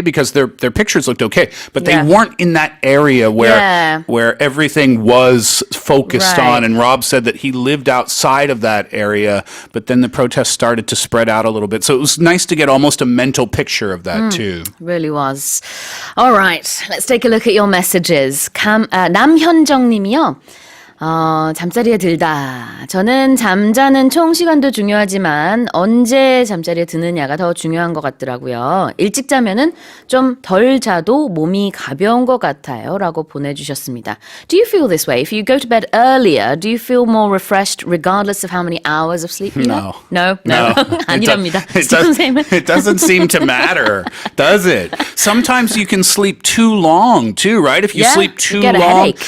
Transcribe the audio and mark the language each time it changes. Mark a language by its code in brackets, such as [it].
[en] Because their pictures looked okay, but they weren't in that area where everything was focused on. And Rob said that he lived outside of that area, but then the protests started to spread out a little bit. So it was nice to get almost a mental picture of that too. Really was. All right, let's take a look at your messages. [ko] 남현정 님이요. 잠자리에 들다. 저는 잠자는 총 시간도 중요하지만 언제 잠자리에 드느냐가 더 중요한 것 같더라고요. 일찍 자면은 좀 덜 자도 몸이 가벼운 것 같아요. 라고 보내주셨습니다. [en] Do you feel this way? If you go to bed earlier, do you feel more refreshed regardless of how many hours of sleep you have? No. [ko] 아니랍니다. [en] It doesn't seem to matter, does it? Sometimes you can sleep too long too, right? If you sleep too long.